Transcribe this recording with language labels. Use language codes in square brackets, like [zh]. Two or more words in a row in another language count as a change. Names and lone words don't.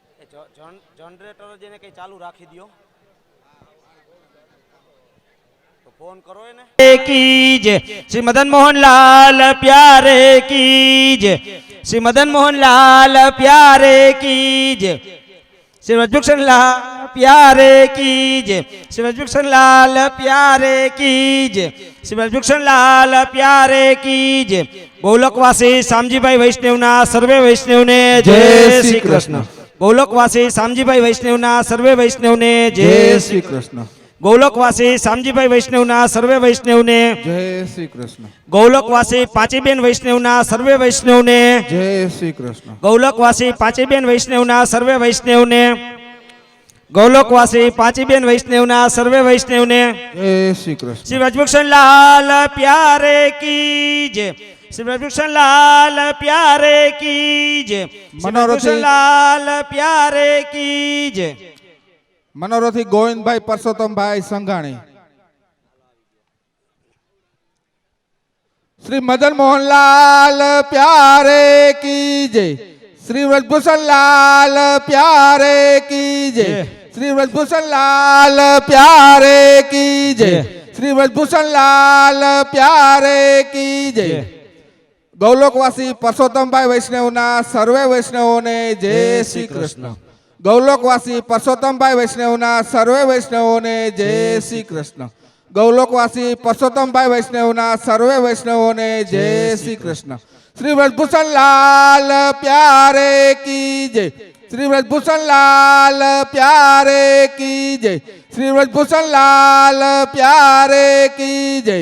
[gu] જનરેટર જેને કઈ ચાલુ રાખી દો તો [hi] की जय श्री मदन मोहन लाल प्यारे की जय श्री मदन मोहन लाल प्यारे की जय श्री ब्रजभूषण लाल प्यारे की जय श्री ब्रजभूषण लाल प्यारे की जय श्री ब्रजभूषण लाल प्यारे की जय [gu] ગોલોકવાસી શામજીભાઈ વૈષ્ણવના સર્વે વૈષ્ણવને જય શ્રી કૃષ્ણ ગોલોકવાસી શામજીભાઈ વૈષ્ણવના સર્વે વૈષ્ણવને જય શ્રી कृष्ण ગોલોકવાસી શામજીભાઈ વૈષ્ણવના સર્વે વૈષ્ણવને જય શ્રી કૃષ્ણ ગૌલોકવાસી પાચીબેન વૈષ્ણવના સર્વે વૈષ્ણવને જય શ્રી કૃષ્ણ ગૌલોકવાસી પાચીબેન વૈષ્ણવના સર્વે વૈષ્ણવને ગૌલોકવાસી પાચીબેન વૈષ્ણવના સર્વે વૈષ્ણવને જય શ્રી કૃષ્ણ [hi] श्री ब्रजभूषण लाल प्यारे की जय श्री ब्रजभूषण लाल प्यारे की जय श्री ब्रजभूषण लाल प्यारे की जय मनोरथी गोविंदभाई परसोत्तमभाई संघाणी श्री मदन मोहन लाल प्यारे की जय श्री ब्रजभूषण लाल प्यारे की जय श्री ब्रजभूषण लाल प्यारे की जय श्री ब्रजभूषण लाल प्यारे की जय गौलोकवासी [gu] પરસોત્તમભાઈ વૈષ્ણવના સર્વે વૈષ્ણવોને જય શ્રી કૃષ્ણ ગૌલોકવાસી પરસોત્તમભાઈ વૈષ્ણવના સર્વે વૈષ્ણવોને જય શ્રી કૃષ્ણ ગૌલોકવાસી પરસોત્તમભાઈ વૈષ્ણવના સર્વે વૈષ્ણવોને જય શ્રી કૃષ્ણ [hi] श्री ब्रजभूषण लाल प्यारे की जय श्री ब्रजभूषण लाल प्यारे की जय श्री ब्रजभूषण लाल प्यारे की जय